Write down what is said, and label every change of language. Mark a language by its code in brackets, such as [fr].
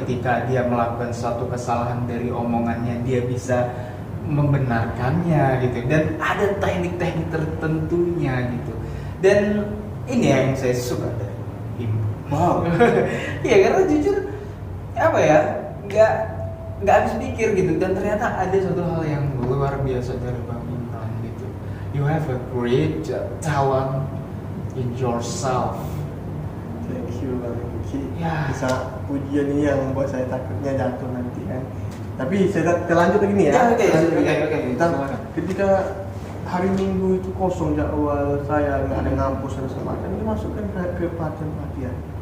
[id] Ketika dia melakukan suatu kesalahan dari omongannya, dia bisa membenarkannya gitu, dan ada teknik-teknik tertentunya gitu. Dan ini yang saya suka dari Imran. Wow. Ya karena jujur apa ya, nggak habis pikir gitu, dan ternyata ada satu hal yang luar biasa dari Bang Imran gitu. [en] You have a great talent in yourself. Thank you Bang Ki. [id] Ya. Bisa pujian ini yang membuat saya takutnya jatuh nanti kan. Tapi saya terlanjut lagi nih ya. Oke. Ketika hari Minggu itu kosong jadwal saya, nggak ada ngampus dan segala macam, dimasukkan ke pelatihan.